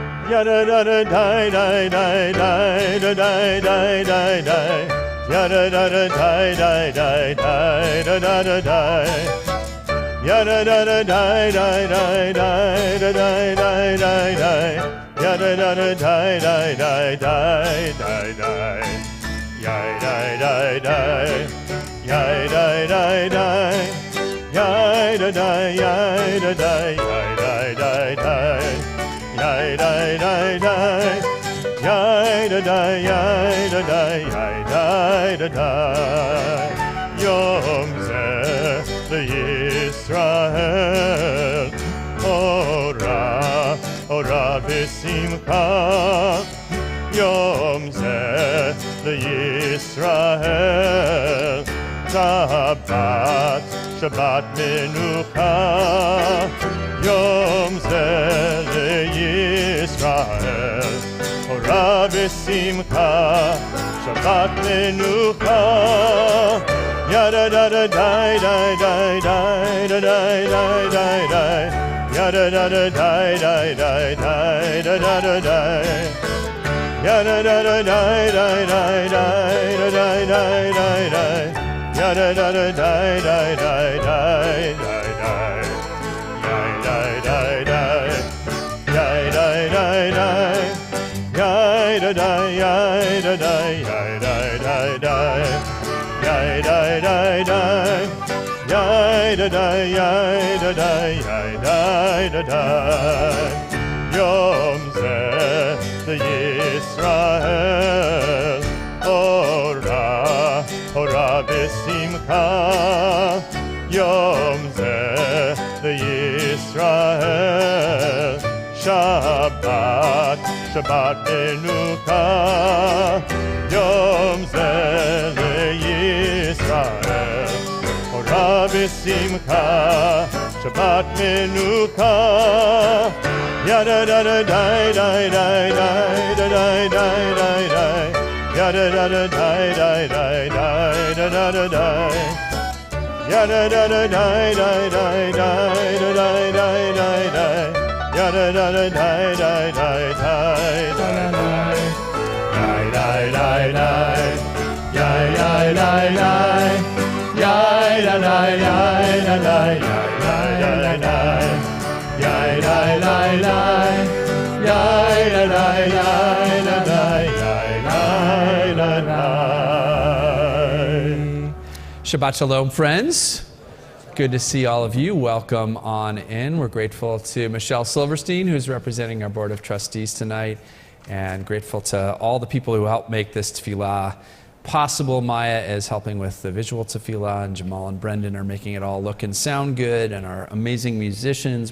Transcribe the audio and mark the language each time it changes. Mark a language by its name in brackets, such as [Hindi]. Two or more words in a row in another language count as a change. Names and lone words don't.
[Hebrew] Yada da da die die die die da die die die die. Yada da da die die die die da da da die. Yada da da die die die die da die die die die. Yada da da die die die die die die. Yai die die die. Yai die die die. Yai da die yai da die yai die die die. Yai die die die. Yai da die yai da die yai die da die. יום זה לישראל אורה אורה ושמחה. יום זה לישראל שבת שבת מנוחה. יום זה לישראל אורה ושמחה. שבת מנוחה. Yada da da die die die die da die die die die. Yada da da die die die die da da da die. Yada da da die die die die da die die die die. Yada da da die die die die die die. Yai die die die. Yai die die die. Yai da die yai da die yai die die die. Yai die die die. Yai da die yai da die yai die da die. יום זה לישראל אורה אורה ושמחה. יום זה לישראל שבת שבת מנוחה. יום זה לישראל אורה ושמחה. שבת מנוחה. Yada da da die die die die da die die die die. Yada da da die die die die da da da die. Yada da da die die die die da die die die die. Yada da da die die die die da die. Die die die die. Yai yai die die. Yai da die yai da die yai die die die. Yai die die die. Yai da die yai da die yai die da die. שבת שלום, [English] friends. Good to see all of you. Welcome on in. We're grateful to Michelle Silverstein, who's representing our Board of Trustees tonight, and grateful to all the people who helped make this tefillah possible. Maya is helping with the visual tefillah, and Jamal and Brendan are making it all look and sound good, and our amazing musicians.